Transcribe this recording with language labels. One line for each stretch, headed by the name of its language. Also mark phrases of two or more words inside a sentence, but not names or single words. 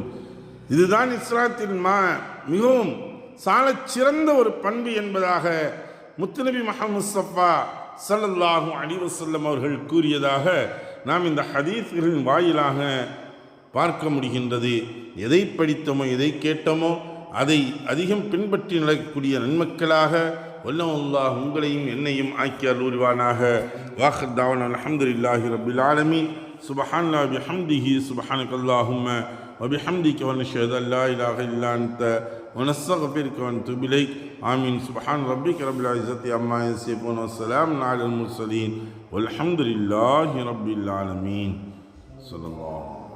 Tamil: இதுதான் இஸ்லாத்தின் மிகவும் சாலச் சிறந்த ஒரு பண்பு என்பதாக முத்துநபி முஹம்மது முஸ்தபா
Arabic: صلى الله عليه وسلم
Tamil: அவர்கள் கூறியதாக நாம் இந்த ஹதீஸ்களின் வாயிலாக பார்க்க முடிகின்றது. எதை படித்தோமோ எதை கேட்டோமோ அதை அதிகம் பின்பற்றி நடக்கக்கூடிய நன்மக்களாக வல்லல்லாஹ் உங்களையும் என்னையும் ஆக்கி அருள்வானாக.
Arabic: وآخر دعوانا الحمد لله رب العالمين. سبحان الله بحمده سبحانك اللهم وبحمدك ونشهد أن لا إله إلا أنت ونستغفرك ونتوب إليك. آمين. سبحان ربك رب العزة عما يصفون والسلام على المرسلين والحمد لله رب العالمين. صلى الله